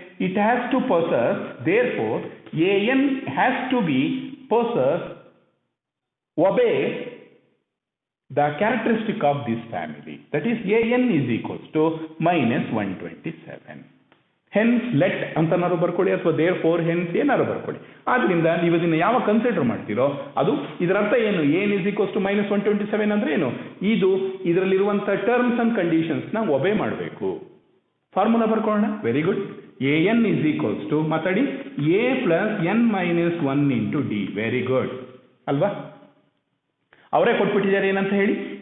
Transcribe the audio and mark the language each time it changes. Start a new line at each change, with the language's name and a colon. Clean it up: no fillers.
English: It has to possess, therefore an has to be possess, obey the characteristic of this family, that is an is equals to -127.
Kannada: Hence let ಅಂತನಾರು ಬರ್ಕೊಳ್ಳಿ, ಅಥವಾ there four hence ಏನಾರು ಬರ್ಕೊಳ್ಳಿ. ಆದ್ರಿಂದ ನೀವು ಇದನ್ನ ಯಾವ consider ಮಾಡ್ತೀರೋ ಅದು, ಇದರ ಅರ್ಥ ಏನು?
English: an is equals to -127
Kannada: ಅಂದ್ರೆ ಏನು? ಇದು ಇದರಲ್ಲಿರುವಂಥ ಟರ್ಮ್ಸ್ ಅಂಡ್ ಕಂಡೀಷನ್ಸ್ ನ ಒಬೇ ಮಾಡಬೇಕು. Formula ಬರ್ಕೊಳ್ಳೋಣ.
English: Very good. an is equals to,
Kannada: ಮಾತಾಡಿ,
English: a plus n minus 1 into d. Very good
Kannada: ಅಲ್ವಾ? ಅವರೇ ಕೊಟ್ಬಿಟ್ಟಿದ್ದಾರೆ ಏನಂತ ಹೇಳಿ.